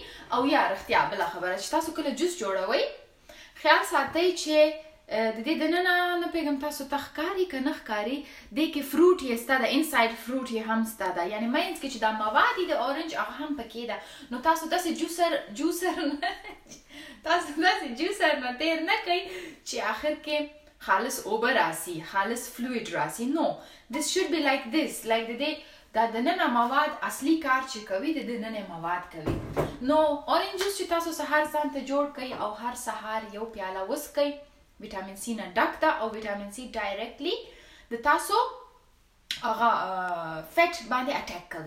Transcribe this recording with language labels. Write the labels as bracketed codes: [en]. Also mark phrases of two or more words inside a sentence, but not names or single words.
[ps] او یا رښتیا بله خبره چې تاسو کله جوس جوړوئ خیال ساتئ چې د دې دننه نه پوهېږم تاسو ته ښکاري که نه ښکاري، دې کې فروټ یې شته ده، [en] inside fruit [ps] یې هم شته ده، یعنې منځ کې چې دا مواد د اورنج هغه هم پکې ده. نو تاسو داسې جوسر نه تېر نه کوئ چې آخر کې خالص اوبه راسي، خالص فلویډ راسي. نو [en] this should be like this، like [ps] د دې دا دننه مواد اصلي کار چې کوي د دننه مواد کوي. نو [en] orange juice [ps] چې تاسو سهار ځان ته جوړ کړئ او هر سهار یو پیاله وڅښئ، [en] vitamin C [ps] نه ډک ده او [en] vitamin C [ps] ډایرکټلي د تاسو هغه فیټ باندې اټیک کوي.